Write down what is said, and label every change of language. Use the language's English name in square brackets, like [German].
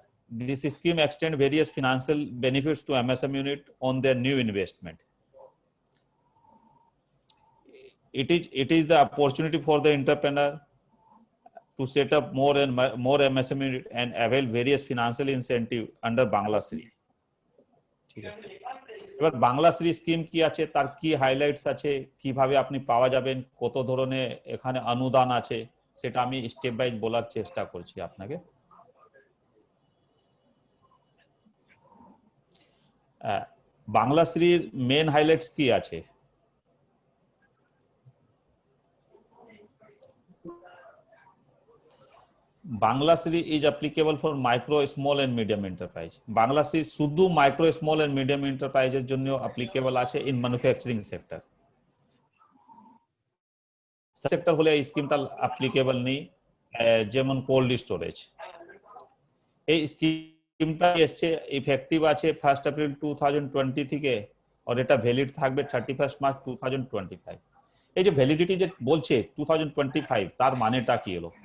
[English] This scheme extends various financial benefits to MSM unit on their new investment. It is the opportunity for the entrepreneur to set up more and more MSM unit and avail various financial incentive under Banglasri. [Bangla] এবার বাংলাশ্রী scheme কি আছে, তার কি highlights আছে, কিভাবে আপনি পাওয়া যাবেন, কত ধরনের এখানে অনুদান আছে, সেটা আমি স্টেপ বাই বলার চেষ্টা করছি আপনাকে। বাংলাশ্রীর মেন হাইলাইটস কি আছে? [English] Banglasri is applicable for micro, small and medium enterprise. Banglasri শুধু micro, small and medium enterprise [Bangla] এর জন্য [English] applicable আছে in manufacturing sector. [Bangla] সেক্টর হলে এই স্কিমটা applicable নেই, যেমন কোল্ড স্টোরেজ। এই স্কিমটা এসছে, ইফেক্টিভ আছে 1 এপ্রিল 2020 থেকে, আর এটা ভ্যালিড থাকবে 31 মার্চ 2025। এই যে ভ্যালিডিটি যে বলছে 2025, তার মানেটা কি হলো?